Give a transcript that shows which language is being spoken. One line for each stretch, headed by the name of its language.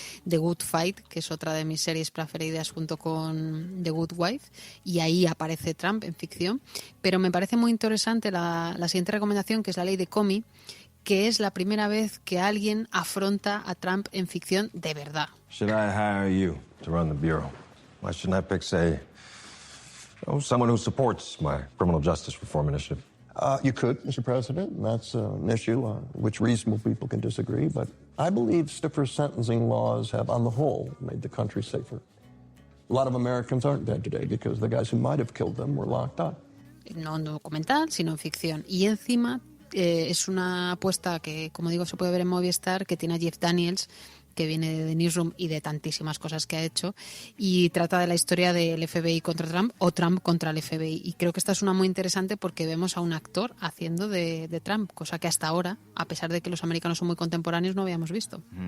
Spanish: The Good Fight, que es otra de mis series preferidas junto con The Good Wife, y ahí aparece Trump en ficción. Pero me parece muy interesante la siguiente recomendación, que es La Ley de Comey, que es la primera vez que alguien afronta a Trump en ficción de verdad.
English: Should I hire you to run the bureau? Why shouldn't I pick, say, someone who supports my criminal justice reform initiative? You could, Mr. President, and that's an issue on which reasonable people can disagree, but I believe stiffer sentencing laws have, on the whole, made the country safer. A lot of Americans aren't dead today because the guys who might have killed them were locked up.
Spanish: No en documental, sino en ficción. Y encima es una apuesta que, como digo, se puede ver en Movistar, que tiene a Jeff Daniels, que viene de The Newsroom y de tantísimas cosas que ha hecho, y trata de la historia del FBI contra Trump o Trump contra el FBI. Y creo que esta es una muy interesante porque vemos a un actor haciendo de Trump, cosa que hasta ahora, a pesar de que los americanos son muy contemporáneos, no habíamos visto.